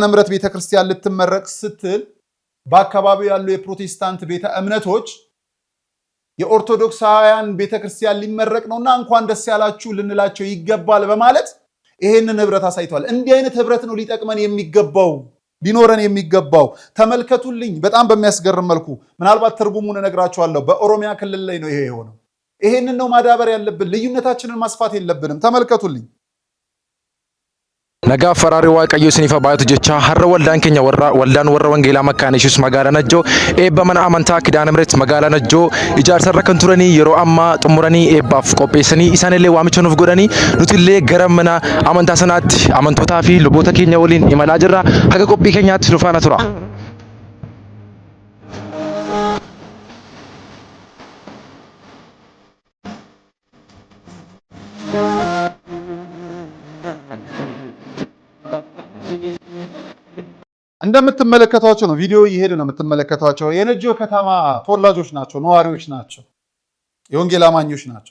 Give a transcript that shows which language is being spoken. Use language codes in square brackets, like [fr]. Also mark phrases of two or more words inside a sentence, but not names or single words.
[am] ምሕረት ቤተክርስቲያን ልትመረቅ ስትል በአካባቢው ያሉ የፕሮቴስታንት ቤተ እምነቶች የኦርቶዶክሳውያን ቤተክርስቲያን ሊመረቅ ነውና እንኳን ደስ ያላችሁ ልንላቸው ይገባል በማለት ይሄንን ህብረት አሳይቷል። እንዲህ አይነት ህብረት ነው ሊጠቅመን የሚገባው፣ ሊኖረን የሚገባው። ተመልከቱልኝ፣ በጣም በሚያስገርም መልኩ ምናልባት ትርጉሙን እነግራችኋለሁ። በኦሮሚያ ክልል ላይ ነው ይሄ የሆነው። ይሄንን ነው ማዳበር ያለብን። ልዩነታችንን ማስፋት የለብንም። ተመልከቱልኝ። [om] Nagaa Faraari Waaqayyoo isiniif baay'atu jecha har'a waldaan keenya waldaan warra wangeelaa Makkaana Yesuus magaalaa Najjoo eebba mana amantaa Kidaana Miret magaalaa Najjoo ijaarsarra kan turanii yeroo ammaa xumuranii eebbaaf qopheessanii isaanillee waamicha nuuf godhanii nutillee gara mana amantaa sanaatti amantootaa fi luboota keenya waliin imalaa jirra. Haga qophii keenyaatti nu faana tura. [am] እንደምትመለከቷቸው ነው። ቪዲዮ እየሄዱ ነው የምትመለከቷቸው። የነጆ ከተማ ተወላጆች ናቸው፣ ነዋሪዎች ናቸው፣ የወንጌል አማኞች ናቸው።